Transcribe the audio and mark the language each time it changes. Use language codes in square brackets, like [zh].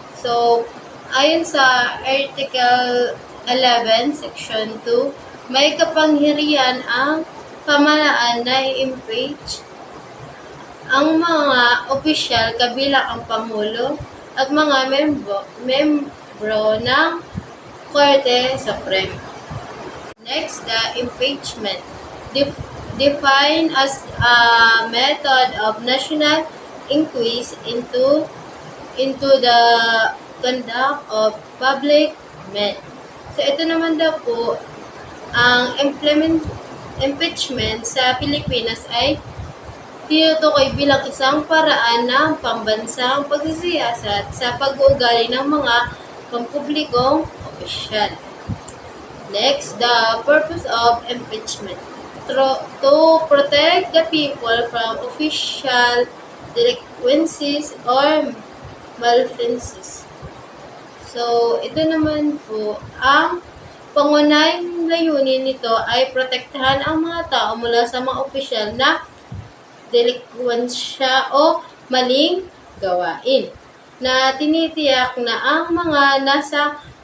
[tl] So, ayon sa Article 11, Section 2, may kapangyarihan ang pamahalaan na i-impeach ang mga opisyal kabilang ang Pangulo at mga membro ng Korte Suprema. [en] Next, the impeachment. Defined as a method of national inquiry into the conduct of public men. [tl] So, ito naman daw po, ang impeachment sa Pilipinas ay tinutukoy bilang isang paraan ng pambansang pagsisiyasat sa pag-uugali ng mga pampublikong opisyal. [en] Next, the purpose of impeachment. To protect the people from official delinquencies or malfeasance. [tl] So, ito naman po, ang pangunahing layunin nito ay protektahan ang mga tao mula sa mga opisyal na delinkwensya o maling gawain na tinitiyak na ang mga nasa